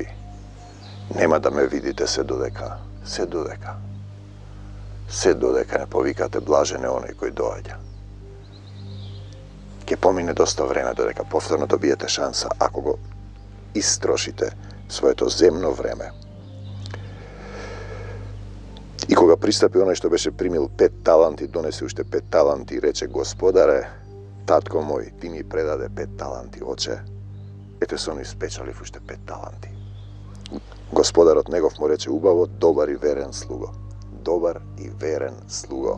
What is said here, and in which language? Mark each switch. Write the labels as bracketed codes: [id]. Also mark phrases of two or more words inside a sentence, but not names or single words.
[mk] Nema da me vidite se dodeka. Se dodeka ne povikate blažene onaj koji dođa. Ke pomine dosta vreme dodeka povtorno dobijete šansa ako go istrošite svoje to zemno vreme. И кога пристапи оној што беше примил 5 таланти, донесе уште 5 таланти и рече: Господаре, татко мој, ти ми предаде 5 таланти, оче, ете со они спечалив уште 5 таланти. Господарот негов му рече: убаво, добар и верен слуго. Добар и верен слуго.